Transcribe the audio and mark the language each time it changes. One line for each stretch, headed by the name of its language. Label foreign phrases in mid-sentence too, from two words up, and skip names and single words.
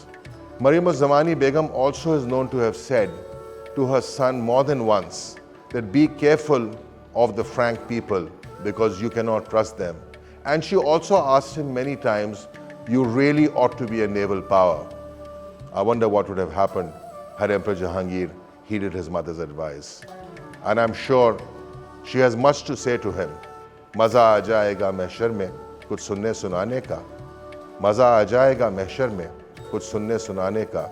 English: Maryam Zamani Begum also is known to have said to her son more than once that be careful of the Frank people because you cannot trust them. And she also asked him many times, you really ought to be a naval power. I wonder what would have happened had Emperor Jahangir heeded his mother's advice. And I'm sure she has much to say to him.
Urdu: مزہ آ جائے گا محشر میں کچھ سننے سنانے کا. مزہ آ جائے گا محشر میں کچھ سننے سنانے کا.